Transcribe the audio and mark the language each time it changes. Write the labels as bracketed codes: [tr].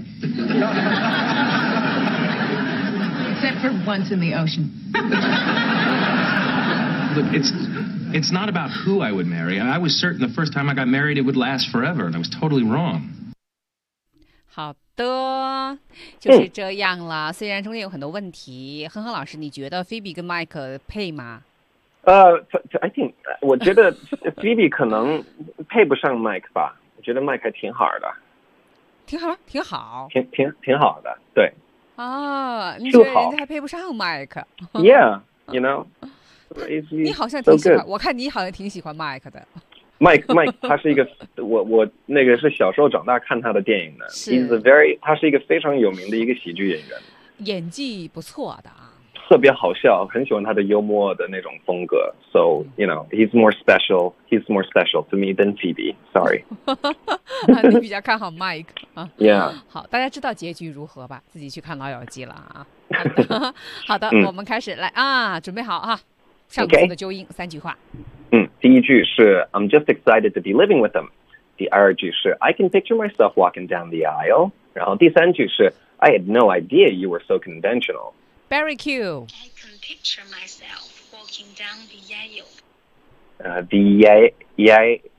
[en] Except for once in the ocean. Look, it's not about who I would marry. I was certain the first time I got married, it would last forever, and I was totally wrong. [zh] 好的，就是这样了。虽然中间有很多问题，亨亨老师，你觉得菲比跟麦克配吗？ [en] I think [zh] 我觉得菲比可能配不上麦克吧。我觉得麦克还挺好的，挺好，挺好，挺好的，对。啊，你觉得人家还配不上麦克 [en] ？Yeah，you know。 [zh] 你好像挺喜欢，我看你好像挺喜欢麦克的。 Mike 他是一个我那个是小时候长大看他的电影的，他是一个非常有名的一个喜剧演员，演技不错的啊，特别好笑，很喜欢他的幽默的那种风格。 [en] So you know he's more special to me than Phoebe. Sorry， [zh] 你比较看好 Mike 啊 [en] ？Yeah， [zh] 好，大家知道结局如何吧？自己去看《老友记》了啊。好的，好的，我们开始来啊，准备好啊。上次的纠音、 [en] okay. [zh] 三句话。第一句是 [en] I'm just excited to be living with them. [zh] 第二句是 [en] I can picture myself walking down the aisle. [zh] 然后第三句是 [en] I had no idea you were so conventional. Barry Q. I can picture myself walking down the aisle.